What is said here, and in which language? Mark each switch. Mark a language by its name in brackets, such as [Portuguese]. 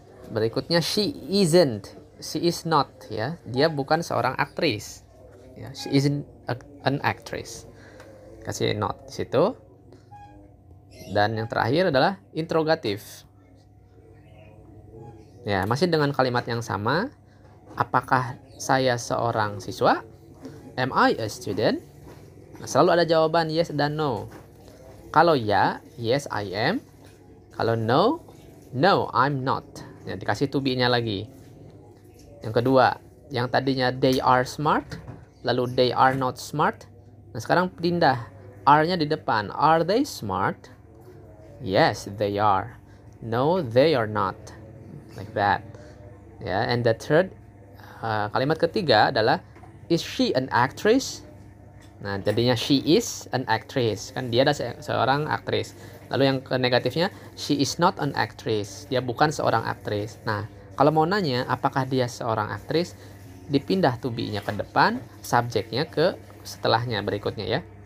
[English] Berikutnya she isn't, she is not ya. [Indonesian] Dia bukan seorang aktris. Ya, [English] she isn't an actress. Kasih not [Indonesian] di situ. Dan yang terakhir adalah interrogatif. Ya, masih dengan kalimat yang sama. Apakah saya seorang siswa? [English] Am I a student? [Indonesian] Nah, selalu ada jawaban [English] yes dan no. [Indonesian] Kalau ya, [English] yes I am. [Indonesian] Kalau no, [English] no I'm not. [Indonesian] Ya, dikasih to be-nya lagi. Yang kedua, yang tadinya [English] they are smart, [Indonesian] lalu [English] they are not smart. [Indonesian] Nah, sekarang pindah are-nya di depan. [English] Are they smart? Yes, they are. No, they are not. Like that. Ya, and the third, [Indonesian] kalimat ketiga adalah [English] is she an actress? [Indonesian] Nah, jadinya [English] she is an actress. [Indonesian] Kan dia adalah seorang aktris. Lalu yang negatifnya, [English] she is not an actress. [Indonesian] Dia bukan seorang aktris. Nah, kalau mau nanya apakah dia seorang aktris, dipindah to be-nya ke depan, subjeknya ke setelahnya berikutnya ya.